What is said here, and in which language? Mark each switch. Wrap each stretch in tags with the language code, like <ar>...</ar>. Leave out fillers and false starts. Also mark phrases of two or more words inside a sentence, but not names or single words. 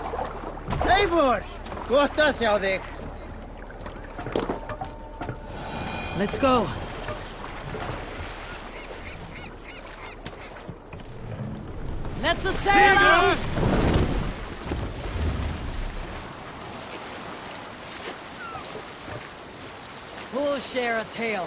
<is>Eivor! Gott að sjá þig.</is> <en>Let's go. Let the sail out! Who'll share a tale?</en>